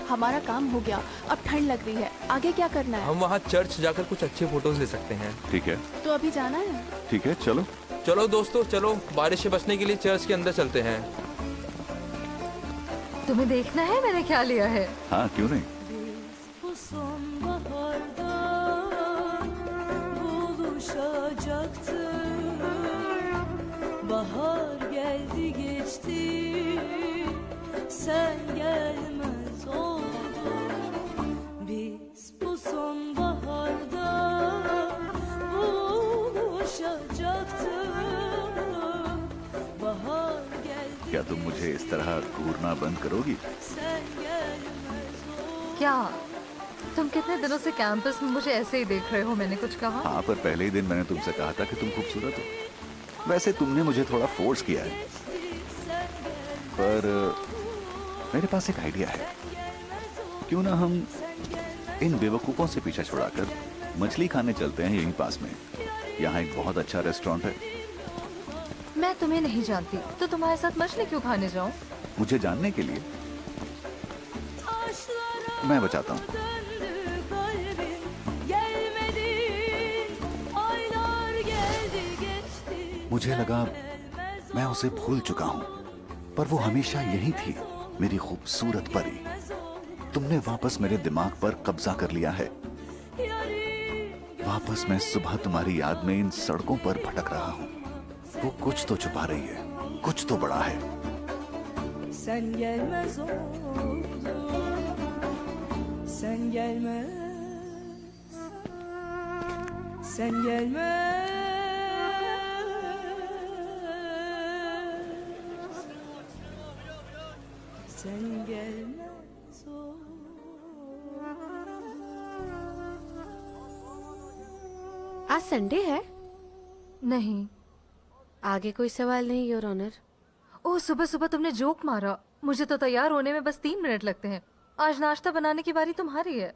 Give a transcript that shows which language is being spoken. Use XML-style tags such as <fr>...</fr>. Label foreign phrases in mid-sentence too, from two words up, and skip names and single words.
<hi>हमारा काम हो गया, अब ठंड लग रही है, आगे क्या करना है? हम वहाँ चर्च जाकर कुछ अच्छे फोटोज ले सकते हैं। ठीक है, तो अभी जाना है? ठीक है, चलो। चलो दोस्तों, चलो बारिश से बचने के लिए चर्च के अंदर चलते हैं। तुम्हें देखना है मैंने क्या लिया है? हाँ, क्यों नहीं।</hi> <tr>Bu sonbaharda buluşacaktık. Bahar geldi geçti, sen gelmez oldun. Biz bu sonbaharda buluşacaktık. Bahar geldi,</tr> <hi>क्या तुम मुझे इस तरह घूरना बंद करोगी?</hi> <tr>sen gelmez oldun.</tr> <hi>क्या तुम कितने दिनों से कैंपस में मुझे ऐसे ही देख रहे हो? मैंने कुछ कहा? हाँ, पर पहले ही दिन मैंने तुमसे कहा था कि तुम खूबसूरत हो। वैसे तुमने मुझे थोड़ा फोर्स किया है, पर मेरे पास एक आइडिया है। क्यों ना हम इन बेवकूफों से पीछा छुड़ाकर मछली खाने चलते हैं यहीं पास में। यहाँ एक बहुत अच्छा रेस्टोरेंट है। मैं तुम्हें नहीं जानती, तो तुम्हारे साथ मछली क्यों खाने जाऊं? मुझे जानने के लिए मैं बचाता हूँ।</hi> <tr>Döndü kalbim, gelmedin. Aylar geldi geçti.</tr> <hi>मुझे लगा मैं उसे भूल चुका हूँ, पर वो हमेशा यही थी, मेरी खूबसूरत परी। तुमने वापस मेरे दिमाग पर कब्जा कर लिया है। वापस मैं सुबह तुम्हारी याद में इन सड़कों पर भटक रहा हूँ। वो कुछ तो छुपा रही है, कुछ तो बड़ा है।</hi> <tr>Sen gelmez oldun. Sen gelmez. Sen gelmez. Sen gelmez oldun.</tr> <hi>आज संडे है? नहीं। आगे कोई सवाल नहीं,</hi> <en>your honor.</en> <hi>ओह, सुबह सुबह तुमने जोक मारा। मुझे तो तैयार होने में बस 3 मिनट लगते हैं। आज नाश्ता बनाने की बारी तुम्हारी है।</hi>